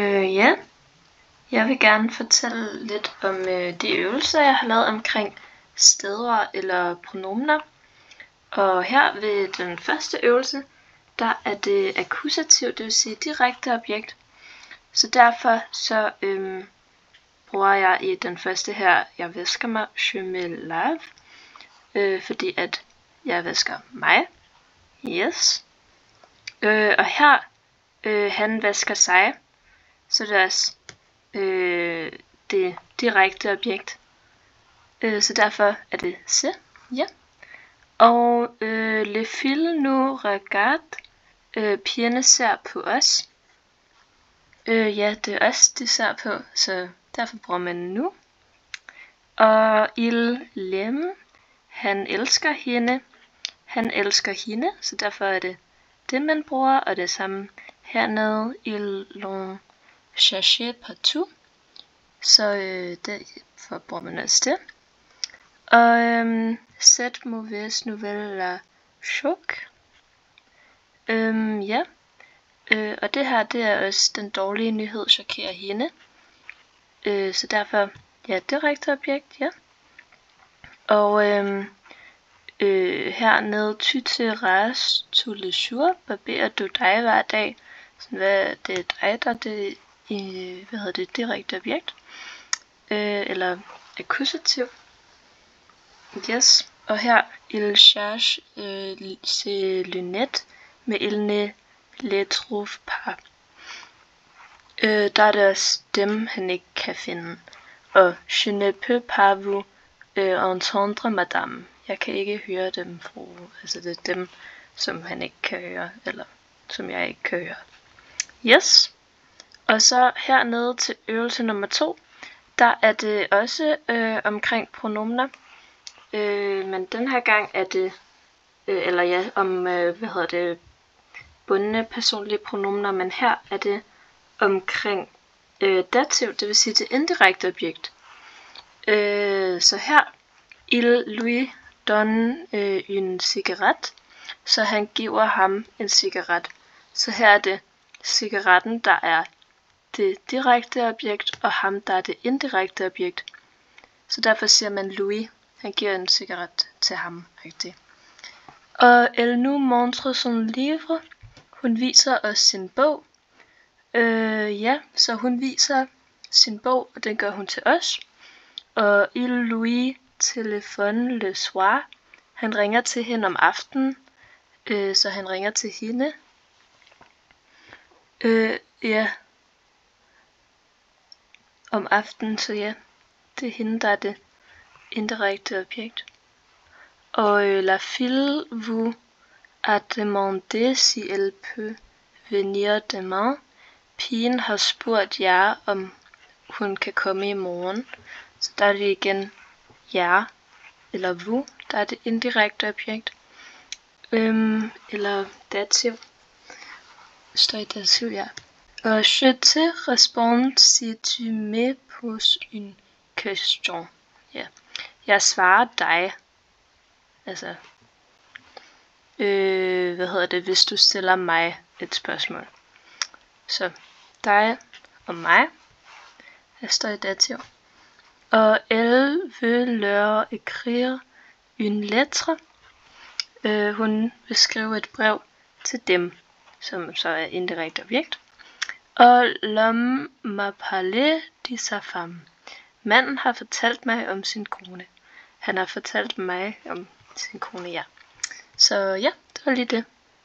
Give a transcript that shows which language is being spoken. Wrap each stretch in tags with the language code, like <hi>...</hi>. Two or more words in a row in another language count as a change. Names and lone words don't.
<da>Ja, jeg vil gerne fortælle lidt om de øvelser, jeg har lavet omkring stedord eller pronominer. Og her ved den første øvelse, der er det akkusativ, det vil sige direkte objekt. Så derfor så bruger jeg i den første her, jeg vasker mig,</da> <fr>je me lave,</fr> <da>fordi at jeg vasker mig. Yes. Og her, han vasker sig, så det er også det direkte objekt. Så derfor er det se. Ja.</da> <fr>Og les filles nous regardent.</fr> <da>Pigerne ser på os. Ja, det er os, de ser på, så derfor bruger man nu.</da> <fr>Og il l'aime.</fr> <da>Han elsker hende. Han elsker hende, så derfor er det det, man bruger. Og det samme hernede.</da> <fr>Ils l'ont cherché partout.</fr> <da>Så derfor bruger man også det.</da> <fr>Og cette mauvaise nouvelle la choque.</fr> <da>Ja. Og det her, det er også den dårlige nyhed, chokerer hende. Så derfor, ja, direkte objekt, ja. Og hernede,</da> <fr>tu te rases tous les jours,</fr> <da>barberer du dig hver dag. Sådan, det er dig, der er det, direkte objekt. Eller akkusativ. Yes. Og her,</da> <fr>il cherche ses lunettes, mais il ne les trouve pas.</fr> <da>Der er det også dem, han ikke kan finde.</da> <fr>Og je ne peux pas vous entendre, madame.</fr> <da>Jeg kan ikke høre dem, fru. Altså det er dem, som han ikke kan høre, eller som jeg ikke kan høre. Yes. Og så hernede til øvelse nummer 2, der er det også omkring pronominer. Men den her gang er det, bundne personlige pronominer, men her er det omkring dativ, det vil sige det indirekte objekt. Så her,</da> <fr>il lui donne une cigarette,</fr> <da>så han giver ham en cigaret. Så her er det cigaretten, der er det direkte objekt, og ham, der er det indirekte objekt. Så derfor siger man Louis, han giver en cigaret til ham. Rigtigt. Og</da> <fr>elle nous montre son livre,</fr> <da>hun viser os sin bog. Ja, så hun viser sin bog, og den gør hun til os.</da> <fr>Og il lui téléphone le soir,</fr> <da>han ringer til hende om aftenen, så han ringer til hende. Ja, om aftenen, så ja, det er hende, der er det indirekte objekt.</da> <fr>Og la fille vous a demandé si elle peut venir demain.</fr> <da>Pigen har spurgt jer, om hun kan komme i morgen. Så der er det igen jer, eller vous, der er det indirekte objekt. Eller dativ. Står i dativ, ja.</da> <fr>Og je te réponds si tu me poses une question.</fr> <da>Ja. Jeg svarer dig. Altså, hvis du stiller mig et spørgsmål. Så dig og mig. Jeg står i dativ.</da> <fr>Og elle veut leur écrire une lettre.</fr> <da>Hun vil skrive et brev til dem, som så er indirekte objekt.</da> <fr>Og l'homme m'a parlé de sa femme.</fr> <da>Manden har fortalt mig om sin kone. Han har fortalt mig om sin kone, ja. Så ja, det var lige det.</da>